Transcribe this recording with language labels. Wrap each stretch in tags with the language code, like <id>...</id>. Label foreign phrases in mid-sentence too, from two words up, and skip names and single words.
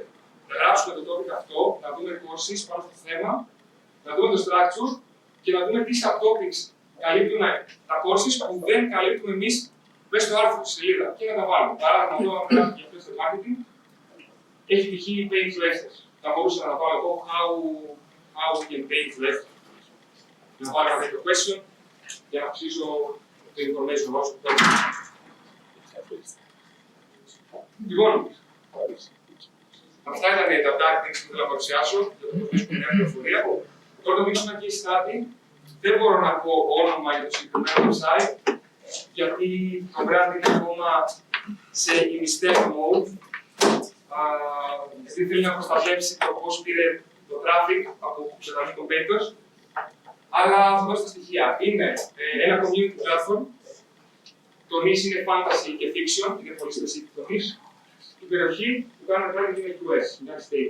<el>Να γράψουμε το topic αυτό, να δούμε courses πάνω στο θέμα, να δούμε το structure και να δούμε τι subtopics καλύπτουν τα courses που δεν καλύπτουμε εμείς μέσα στο άρθρο τη σελίδα και να τα βάλουμε. Παράδειγμα, εδώ γράφουμε για</el> <en>influencer marketing,</en> <el>έχει π.χ.</el> <en>page left.</en> <el>Θα μπορούσα να πάω εγώ</el> <en>how we can page left.</en> <el>Να πάρω ένα τέτοιο question για να αυξήσω το information όσο το θέλω. Λοιπόν, αυτά ήταν τα tactics που ήθελα να παρουσιάσω για το πώς βρίσκουμε νέα πληροφορία. Τώρα το δείξω ένα</el> <en>case study.</en> <el>Δεν μπορώ να πω όνομα για το συγκεκριμένο website, γιατί το brand είναι ακόμα σε</el> <en>in-step mode.</en> <el>Γιατί θέλει να προστατεύσει το πώς πήρε το traffic από ξεχασμένους competitors. Αλλά θα δώσω τα στοιχεία. Είναι ένα</el> <en>community platform.</en> <el>Το niche είναι fantasy και fiction, είναι πολύ specific το niche. Η περιοχή που κάνουμε πράγματι είναι US, United States.</el>